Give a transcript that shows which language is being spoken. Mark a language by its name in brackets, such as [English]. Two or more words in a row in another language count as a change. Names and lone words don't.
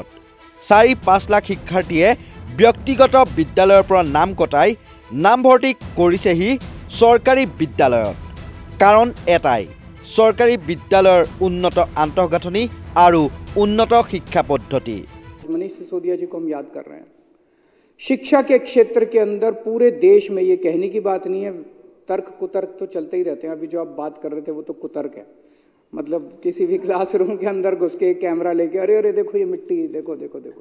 [Assamese] ৪-৫ লাখ শিক্ষাৰ্থীয়ে ব্যক্তিগত বিদ্যালয়ৰ পৰা নাম কটাই নামভৰ্তি কৰিছেহি চৰকাৰী বিদ্যালয়ত। কাৰণ এটাই, চৰকাৰী বিদ্যালয়ৰ উন্নত আন্তঃগাঁথনি আৰু উন্নত শিক্ষা পদ্ধতি। [Hindi] मनीष सिसोदिया जी को हम याद कर रहे हैं। शिक्षा के क्षेत्र के अंदर पूरे देश में, ये कहने की बात नहीं है, तर्क कुतर्क तो चलते ही रहते हैं। अभी जो आप बात कर रहे थे वो तो कुतर्क है। मतलब किसी भी क्लासरूम के अंदर घुस के कैमरा लेके अरे देखो ये मिट्टी, देखो देखो देखो।